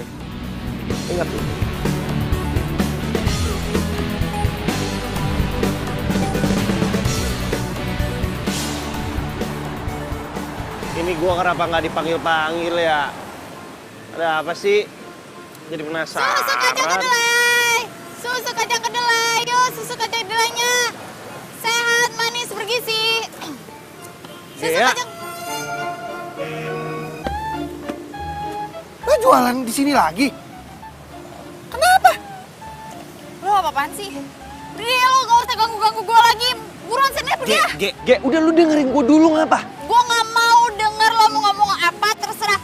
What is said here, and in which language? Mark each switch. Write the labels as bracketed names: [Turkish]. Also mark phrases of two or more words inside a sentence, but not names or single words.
[Indonesian] Ingat lo. Ini gua kenapa nggak dipanggil-panggil ya? Ada apa sih? Jadi penasaran. Susu kacang kedelai! Susu kacang kedelai! Yuk, susu kacang kedelainya! Sehat, manis, bergizi! Susu Gea. kacang... Lo jualan di sini lagi? Kenapa? Lo apa-apaan sih? Udah lo gak usah ganggu-ganggu gue lagi. Buruan sini pergi ya. Ge, udah lu dengerin gue dulu ngapa? Gue gak mau denger lo mau ngomong apa, terserah.